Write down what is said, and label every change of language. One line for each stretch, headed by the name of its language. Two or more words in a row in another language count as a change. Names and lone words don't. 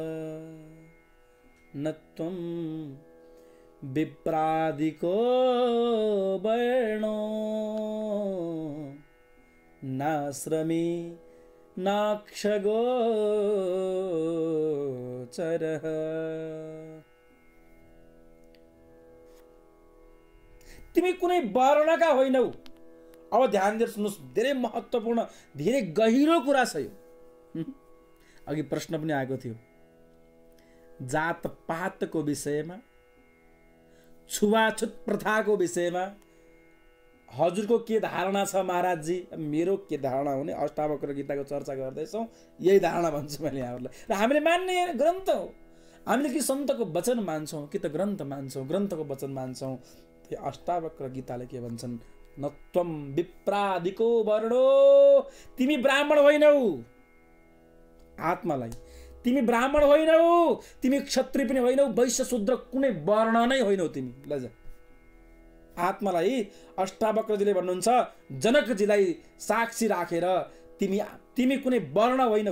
Sanskrit: न त्वं विप्रादिको वर्णो नाश्रमी नाक्षगोचरः।
Nepali: तिमी कुनै वर्णका होइनौ। अब ध्यान दिएर सुन्नुहोस्, धेरै महत्त्वपूर्ण, धेरै गहिरो कुरा छ यो। अघि प्रश्न पनि आएको थियो जात पातको विषयमा, छुवाछुत प्रथाको विषयमा हजुरको के धारणा छ महाराजजी? मेरो के धारणा हुने, अष्टावक्र गीताको चर्चा गर्दैछौँ, यही धारणा भन्छु मैले यहाँहरूलाई। र हामीले मान्ने ग्रन्थ हो। हामीले कि सन्तको वचन मान्छौँ कि त ग्रन्थ मान्छौँ, ग्रन्थको वचन मान्छौँ। त्यो अष्टावक्र गीताले के भन्छन्?
Sanskrit: न त्वं विप्रादिको वर्णो,
Nepali: तिमी ब्राह्मण होइनौ। आत्मालाई तिमी ब्राह्मण होइनौ, तिमी क्षत्रिय पनि होइनौ, वैश्य शूद्र कुनै वर्ण नै होइनौ तिमी। लज आत्मालाई अष्टावक्रजीले भन्नुहुन्छ, जनकजीलाई साक्षी राखेर तिमी कुनै वर्ण होइनौ।